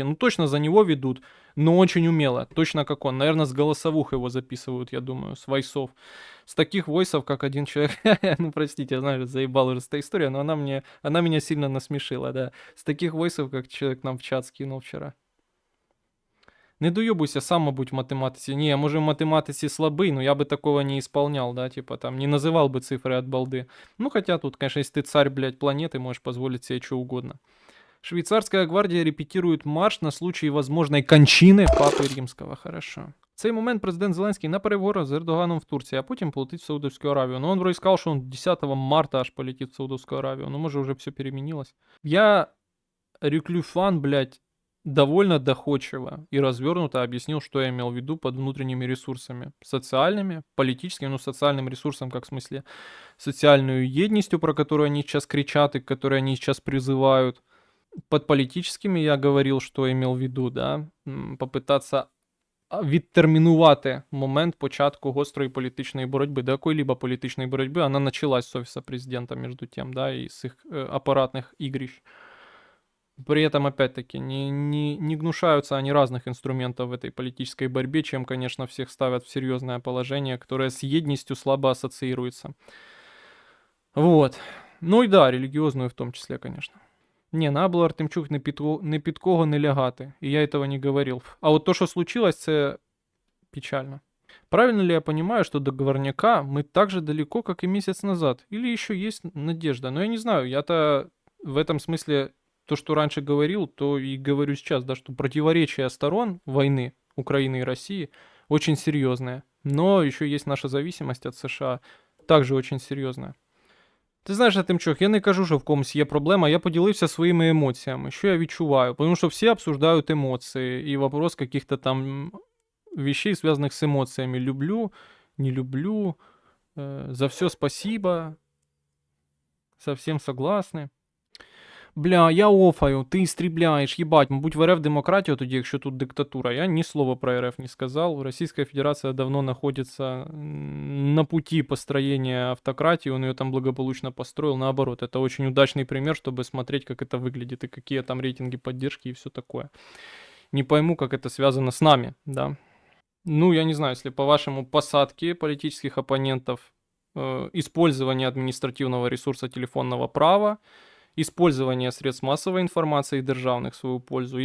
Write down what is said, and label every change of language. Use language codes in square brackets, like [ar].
[ru] Ну, точно за него ведут, но очень умело. Точно как он. Наверное, с голосовух его записывают, я думаю, с войсов. С таких войсов, как один человек... Ну, простите, я знаю, заебал уже эта история, но она меня сильно насмешила, да. С таких войсов, как человек нам в чат скинул вчера. [uk] Не доебуйся, сам, мабуть, в математиці. Ні, може в математиці слабий, [ru] но я бы такого не исполнял, да, типа там, не называл бы цифры от балды. Ну, хотя тут, конечно, если ты царь, блядь, планеты, можешь позволить себе что угодно. Швейцарская гвардия репетирует марш на случай возможной кончины [uk] Папи Римського. [ru] Хорошо. [uk] В цей момент президент Зеленський на переговорах з Ердоганом в Турції, а потім полетить [ru] в Саудовскую Аравию. Но он вроде сказал, что он 10 марта аж полетит в Саудовскую Аравию. Ну, может, уже все переменилось. Я, Рюклюфан, блядь, довольно доходчиво и развернуто объяснил, что я имел в виду под внутренними ресурсами. Социальными, политическими, ну, социальным ресурсом, как в смысле социальную едностью, про которую они сейчас кричат и к которой они сейчас призывают. Под политическими я говорил, [uk] що имел в виду, да, попитатися відтермінувати момент початку гострої політичної боротьби, до якої-либо політичної боротьби, вона [ru] началась с офиса президента, между тем, да, и с их аппаратных игрищ. При этом, опять-таки, не гнушаются они разных инструментов в этой политической борьбе, чем, конечно, всех ставят в серьезное положение, которое с едностью слабо ассоциируется. Вот. Ну и да, религиозную в том числе, конечно. Не, надо [uk] було Артемчук не під кого не лягати, [ru] и я этого не говорил. А вот то, что случилось, це печально. Правильно ли я понимаю, что до договорняка мы так же далеко, как и месяц назад? Или еще есть надежда? Но я не знаю, я-то в этом смысле то, что раньше говорил, то и говорю сейчас, да, что противоречия сторон войны Украины и России очень серьезные. Но еще есть наша зависимость от США, также очень серьезная. [uk] Ти знаєш, Артемчук, я не кажу, що в комусь є проблема, я поділився своїми емоціями, що я відчуваю. Тому що всі [ru] обсуждають емоції, і вопрос каких-то там вещей, связанных с эмоциями. Люблю, не люблю, за все спасибо, совсем согласны. [uk] Бля, я офаю, ти істрібляєш, їбать, мабуть, в РФ демократія тоді, якщо тут диктатура. Я ні слова про РФ не сказал. [ru] Российская Федерация давно находится на пути построения автократии, он ее там благополучно построил. Наоборот, это очень удачный пример, чтобы смотреть, как это выглядит и какие там рейтинги поддержки и все такое. Не пойму, как это связано с нами, да. Ну, я не знаю, если по-вашему посадки политических оппонентов, использование административного ресурса телефонного права, использование средств массовой информации державных в свою пользу.